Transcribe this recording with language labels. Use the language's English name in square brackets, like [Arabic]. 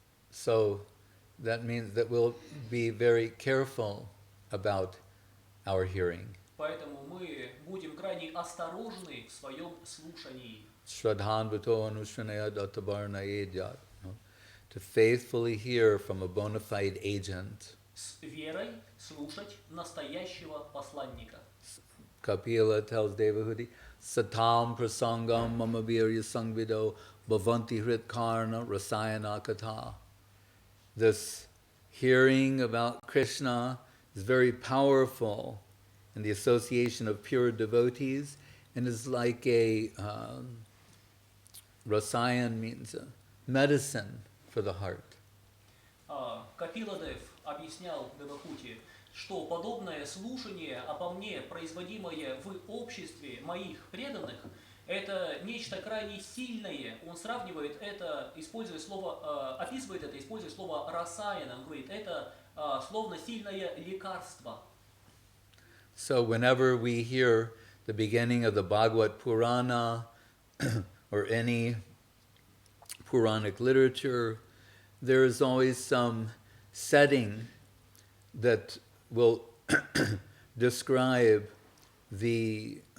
[English] So that means that we'll be very careful about our hearing. [Russian] Поэтому мы будем крайне осторожны в своем слушании. [Sanskrit] Shraddhanvato anushranaya dattavarnayedhyat. [English] To faithfully hear from a bona fide agent. [Russian] С верой слушать настоящего посланника. [English] Kapila tells Devahudi, [Sanskrit] Satam prasangam mama virya sangvido bhavanti hrit karna rasayana katha. [English] This hearing about Krishna is very powerful in the association of pure devotees and is like a rasayan means a medicine for the heart. [Russian] Капиладев объяснял Девахути, что подобное слушание обо мне, производимое в обществе моих преданных, это нечто крайне сильное. Он сравнивает это, используя слово, описывает это, используя слово «расаяна». Он говорит, это словно сильное лекарство. [English] So whenever we hear the beginning of the Bhagavad Purana or any Puranic literature, there is always some setting that will describe the